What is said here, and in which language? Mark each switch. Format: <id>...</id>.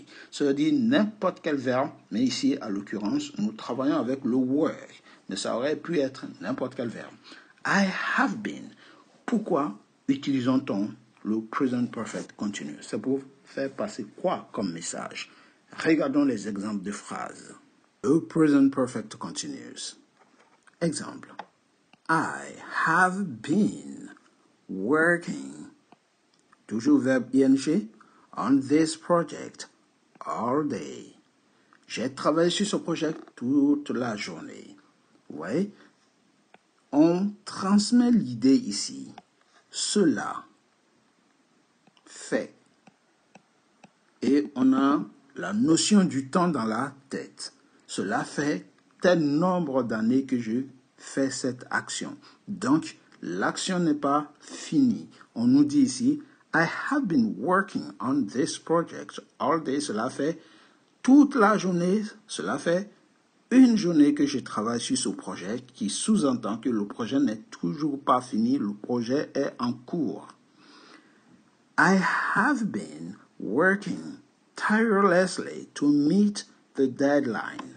<fr>Ça veut dire n'importe quel verbe, mais ici, à l'occurrence, nous travaillons avec le work. Mais ça aurait pu être n'importe quel verbe.</fr> <en>I have been.</en> <fr>Pourquoi utilisons-on le present perfect continuous? C'est pour faire passer quoi comme message? Regardons les exemples de phrases. Le present perfect continuous. Exemple.</fr> <en>I have been working,</en> <fr>toujours verbe</fr> <en>ing, on this project all day.</en> <fr>J'ai travaillé sur ce projet toute la journée. Ouais. On transmet l'idée ici. Cela fait. Et on a la notion du temps dans la tête. Cela fait tel nombre d'années que je fais cette action. Donc, l'action n'est pas finie. On nous dit ici,</fr> <en>I have been working on this project all day.</en> <fr>Cela fait toute la journée. Cela fait une journée que je travaille sur ce projet, qui sous-entend que le projet n'est toujours pas fini. Le projet est en cours.</fr> <en>I have been working tirelessly to meet the deadline.</en>